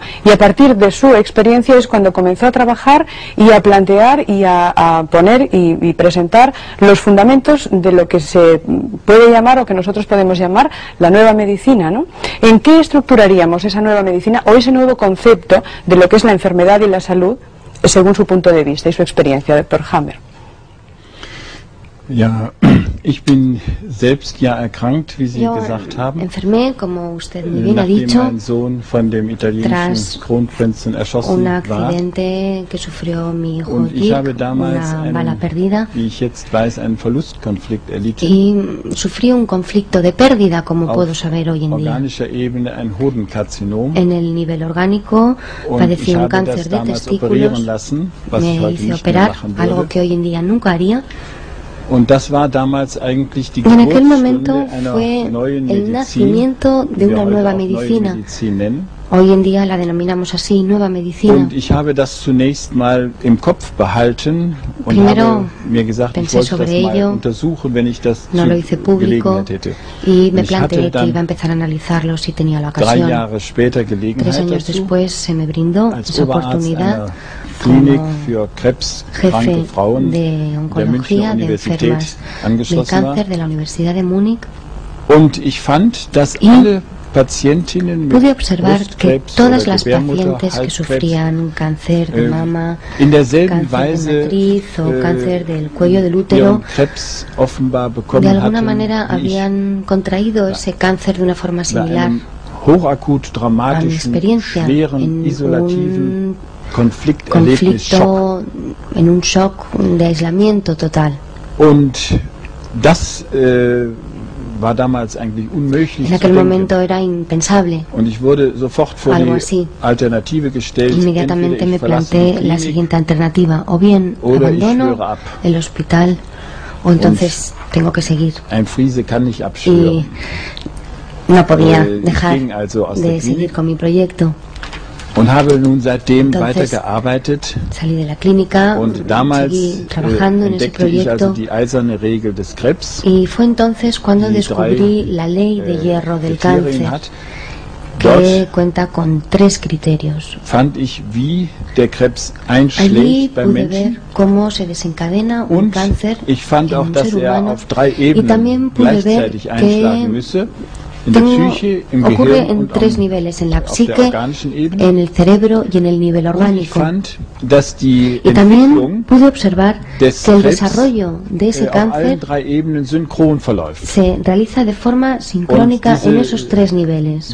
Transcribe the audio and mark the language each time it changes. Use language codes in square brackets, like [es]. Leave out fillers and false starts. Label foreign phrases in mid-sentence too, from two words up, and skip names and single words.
[es] Y a partir de su experiencia es cuando comenzó a trabajar y a plantear y a poner y presentar los fundamentos de lo que se puede llamar o que nosotros podemos llamar la nueva medicina, ¿no? ¿En qué estructuraríamos esa nueva medicina o ese nuevo concepto de lo que es la enfermedad y la salud según su punto de vista y su experiencia, doctor Hammer? [de] Ja, ich bin selbst ja erkrankt, wie Sie gesagt haben. [es] Enfermé, como usted muy bien ha dicho, [de] mein Sohn von dem italienischen Kronprinzen erschossen [es] un accidente que sufrió mi hijo [de] und ich habe Dick, damals [es] una bala perdida, [de] wie ich jetzt weiß, einen Verlustkonflikt erlitten. [es] Y sufrí un conflicto de pérdida, como puedo saber hoy en día. [de] Organischer Ebene ein Hodenkarzinom. [es] En el nivel orgánico padecí un cáncer de testículos, me hice operar, algo que hoy en día nunca haría. [de] Und das war damals eigentlich die [es] en aquel momento [de] Geburtsstunde [es] fue [de] einer neuen [es] el [de] Medizin, [es] nacimiento de una nueva medicina. Hoy en día la denominamos así, nueva medicina. [de] Und ich habe das zunächst mal im Kopf behalten und [es] Primero [de] habe mir gesagt, ich wollte das mal untersuchen, wenn ich das [es] no lo hice público [de] Gelegenheit hätte. [es] Y me planteé que iba a empezar a analizarlo si tenía la ocasión. [de] 3 Jahre später 3 Gelegenheit [es] años [de] dazu, [es] después se me brindó [de] als [es] esa [de] Oberarzt [es] oportunidad [de] einer Klinik [es] como [de] für krebskranke [es] jefe [de] Frauen [es] de [de] der [es] oncología [de] Münchner [es] de [de] Universität [es] enfermas del [de] angeschlossen war. [es] cáncer de la Universidad de Múnich. [de] Und ich fand, dass alle Patientinnen [es] Pude [de] mit [es] observar que [de] Brustkrebs [es] todas [de] oder [es] las pacientes que [de] Gebärmutterhalskrebs [es] sufrían cáncer de mama, [de] in derselben [es] cáncer de [de] Weise [es] matriz o cáncer del cuello del [de] ihren [es] útero, [de] Krebs offenbar [es] de [de] bekommen [es] alguna [de] hatten, [es] manera [de] wie ich, [es] habían contraído ese cáncer de una forma [de] bei [es] similar [de] einem hochakut [es] a mi [de] dramatischen, [es] experiencia [de] schweren, [es] en [de] isolativen [es] un [de] Konflikterlebnis-Schock. [es] conflicto, en un shock de aislamiento total. [de] Und das war damals eigentlich unmöglich [es] En aquel [de] zu denken. [es] momento era impensable. [de] Und ich wurde sofort vor [es] Algo [de] die [es] así. [de] Alternative gestellt, [es] Inmediatamente [de] entweder [es] me [de] ich verlasse [es] planteé [de] die [es] la [de] Klinik [es] siguiente alternativa: o bien [de] oder ich [es] abandono [de] schwöre ab. [es] el hospital o entonces tengo que seguir. [de] Ein Friese kann nicht [es] Y [de] abschwören. [es] no podía [de] Ich [es] dejar [de] ging also aus der [es] de seguir [de] Klinik [es] con mi proyecto. [de] und habe nun seitdem [es] Entonces, [de] weitergearbeitet. [es] Salí de la clínica, [de] Und damals [es] seguí trabajando en ese [de] entdeckte ich also [es] proyecto [de] die eiserne Regel des Krebs, [es] y fue entonces cuando [de] die [es] descubrí 3 la ley de hierro del [de] Kriterien [es] cáncer, [de] hat. [es] que [de] Dort [es] cuenta con 3 criterios. [de] fand ich, wie der Krebs [es] Allí [de] einschlägt beim [es] pude ver [de] Menschen. [es] cómo se desencadena un [de] Und [es] cáncer [de] ich fand [es] en [de] auch, [es] un [de] dass [es] ser [de] er [es] humano, [de] auf 3 [es] y también [de] Ebenen [es] pude ver [de] gleichzeitig einschlagen [es] que [de] müsse. [es] ocurre en tres niveles, en la psique, en el cerebro y en el nivel orgánico. Y también pude observar que el desarrollo de ese cáncer se realiza de forma sincrónica en esos tres niveles.